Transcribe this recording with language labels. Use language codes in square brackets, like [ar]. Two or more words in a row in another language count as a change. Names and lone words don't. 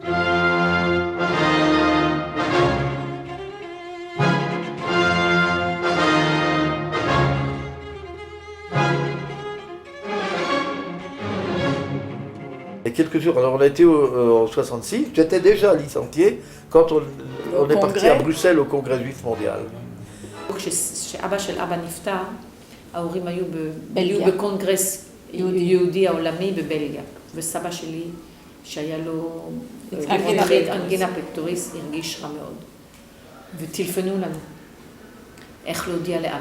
[fr] Et quelques jours, alors on a été en 66, j'étais déjà licencié quand on est parti à Bruxelles au Congrès juif mondial. [he] כשאבא של אבא נפטר, ההורים היו בקונגרס יהודי העולמי בבלגיה. וסבא שלי, שהיה לו אנגינה פקטוריס, הרגיש רע מאוד. וטלפנו לנו. איך להודיע לאבא.